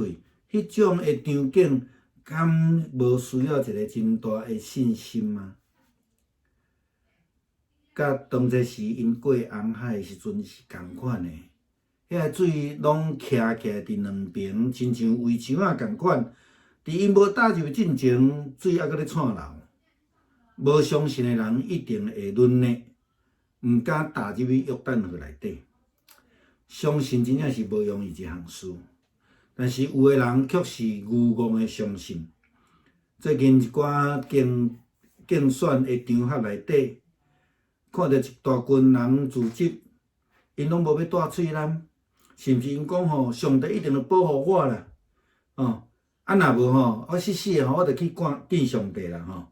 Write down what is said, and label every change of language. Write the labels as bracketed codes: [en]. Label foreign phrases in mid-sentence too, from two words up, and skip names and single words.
[nan] 迄种的场景，敢无需要一个真大的信心吗？甲当初时因过红海的时阵是共款的，遐个水拢徛起来伫两边，亲像围墙啊共款。伫因无踏入进前，水还搁咧串流。无相信的人一定会沦落，毋敢踏入去约旦河内底。相信真正是无容易一项事，但是有的人却是愚妄的相信。最近一寡竞选的场合内底，看到一大群人组织，因拢无要戴喙篮，甚至因讲吼，上帝一定会保护我啦，若无吼，我死死的吼，我着去见上帝啦吼。